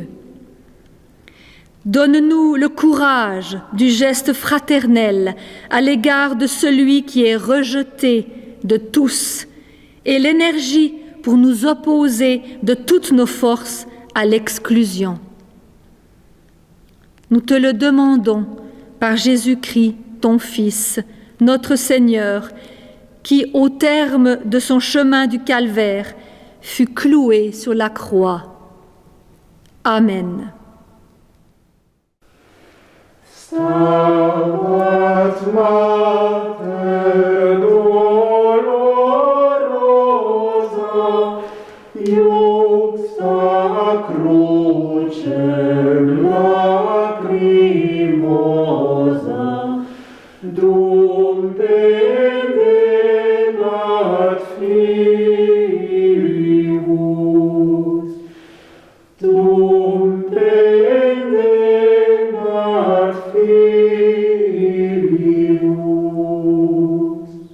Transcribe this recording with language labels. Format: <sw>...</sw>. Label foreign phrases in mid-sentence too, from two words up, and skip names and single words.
<fr>Donne-nous le courage du geste fraternel à l'égard de celui qui est rejeté de tous et l'énergie pour nous opposer de toutes nos forces à l'exclusion. Nous te le demandons par Jésus-Christ, ton Fils, notre Seigneur, qui, au terme de son chemin du calvaire, fut cloué sur la croix. Amen.</fr> <la>Stabat Mater dolorosa, iuxta crucem lacrimosa, dum pendebat filius, dum pendebat filius.</la>